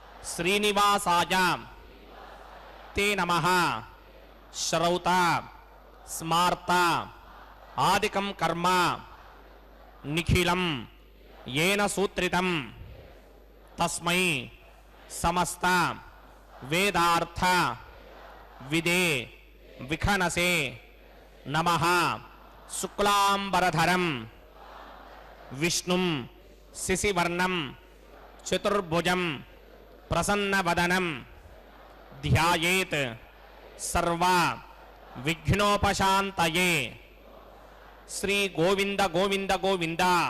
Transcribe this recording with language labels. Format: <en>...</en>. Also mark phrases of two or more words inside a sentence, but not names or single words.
<sa>శ్రీనివాసాయ తే నమః శ్రౌత స్మార్త ఆదికం కర్మ నిఖిలం येन सूत्रितं तस्मै समस्त वेदार्थ विदे विखनसे नमः शुक्लांबरधरं विष्णुं शिशिवर्णं चतुर्भुजं प्रसन्नवदनं ध्यायेत् सर्व विघ्नोपशान्तये श्री गोविंद गोविंद गोविंद</sa>